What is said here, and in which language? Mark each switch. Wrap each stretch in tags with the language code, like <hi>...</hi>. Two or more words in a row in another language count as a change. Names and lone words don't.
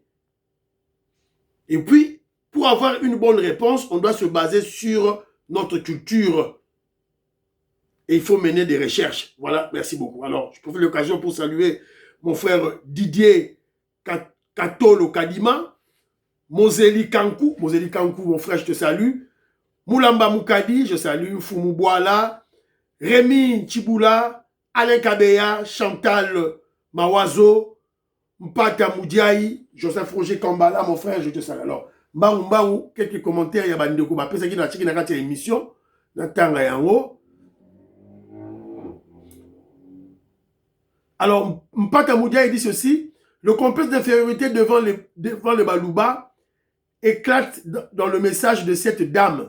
<fr>Et puis, pour avoir une bonne réponse, on doit se baser sur notre culture. Et il faut mener des recherches. Voilà, merci beaucoup. Alors, je profite de l'occasion pour saluer mon frère Didier Katolo Kadima, Moseli Kankou, mon frère, je te salue. Moulamba Moukadi, je salue. Foumou Boala, Rémi Chiboula, Alain Kabeya, Chantal Mawazo, Mpata Moudiaï, Joseph Roger Kambala, mon frère, je te salue. Alors, Mbaou, quelques commentaires, il y a des gens qui ont fait une émission, alors, Mpata Moudiaï dit ceci, le complexe d'infériorité devant le Balouba éclate dans le message de cette dame.</fr>